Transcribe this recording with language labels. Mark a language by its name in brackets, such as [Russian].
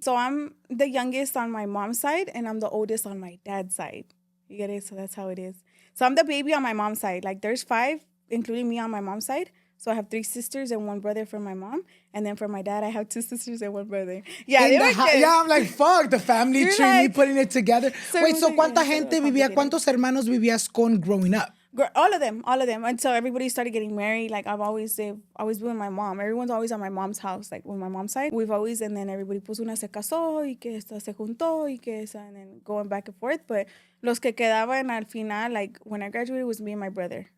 [English] So I'm the youngest on my mom's side, and I'm the oldest on my dad's side. You get it? So that's how it is. So I'm the baby on my mom's side. Like, there's 5, including me on my mom's side. So I have 3 sisters and 1 brother from my mom. And then for my dad, I have 2 sisters and 1 brother. Yeah, I'm like, fuck, the family tree, me putting it together. Wait, so [Spanish] ¿cuánta gente vivía, cuántos hermanos vivías con [English] growing up? All of them. Until everybody started getting married. Like, I've always been with my mom. Everyone's always on my mom's house, like, with my mom's side. We've always, and then everybody, [Spanish] pues, una se casó, y que esta se juntó, y que esa, [English] and then going back and forth. But [Spanish] los que quedaban al final, [English] like, when I graduated, was me and my brother.